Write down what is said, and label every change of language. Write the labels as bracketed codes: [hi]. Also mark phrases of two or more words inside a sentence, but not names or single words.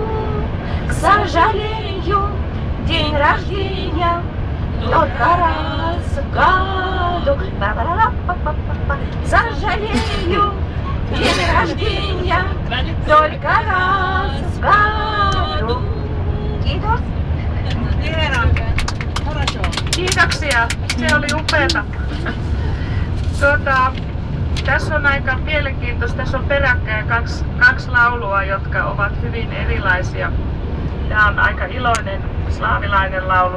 [ru] К сожалению, день рождения только раз в году. К сожалению, день рождения только раз в году. [fi] Kiitos. Kiitoksia. Se oli upeeta. Tässä on aika mielenkiintoista. Tässä on peräkkäin kaksi laulua, jotka ovat hyvin erilaisia. Tämä on aika iloinen slaavilainen laulu.